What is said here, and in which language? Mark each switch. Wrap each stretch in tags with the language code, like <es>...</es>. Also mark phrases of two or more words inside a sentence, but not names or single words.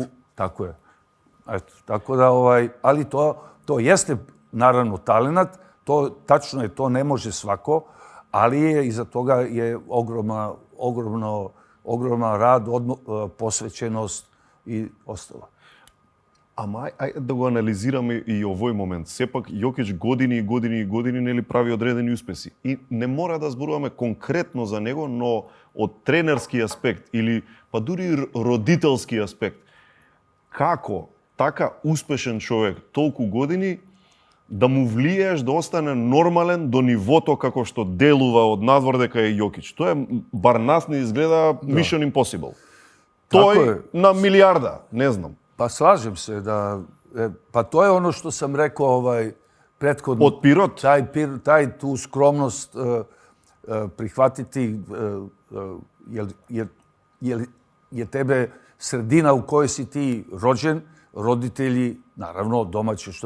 <sr>Tako je. Eto, tako da, ali to jeste, naravno, talenat. Tačno je, to ne može svako, ali iza toga je ogroman rad, posvećenost i ostalo.</sr> <mk>Ама ајде да го анализираме и овој момент. Сепак Јокич години нели прави одредени успеси. И не мора да зборуваме конкретно за него, но од тренерски аспект или па дури родителски аспект. Како така успешен човек толку години да му влиеш да остане нормален до нивото како што делува од надвор дека е Јокич. Тоа е, бар нас не изгледа Mission Impossible. Тој на милиарда, не знам.</mk> <sr>Pa slažem se da, pa to je ono što sam rekao prethodno. Od Pirot? Taj tu skromnost prihvatiti, jer je tebe sredina u kojoj si ti rođen, roditelji, naravno domaće, što</sr>